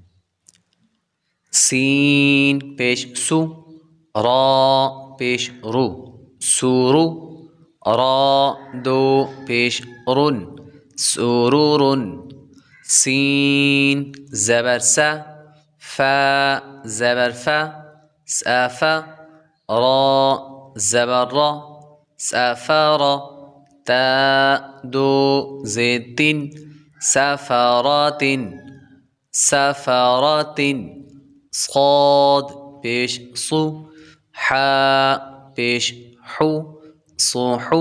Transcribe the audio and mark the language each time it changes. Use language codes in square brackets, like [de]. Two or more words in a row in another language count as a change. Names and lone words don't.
[ur] سین پیش سُ، را پیش رُ، سُرُ، را دو پیش رُن، سُرُرُن. سین زبر سَ، فا زبر فَ، سافا, را زبر را، سافر، تا دو زيت، سفرات، سفرات. صاد پیش صو، حا پیش حو، صوحو.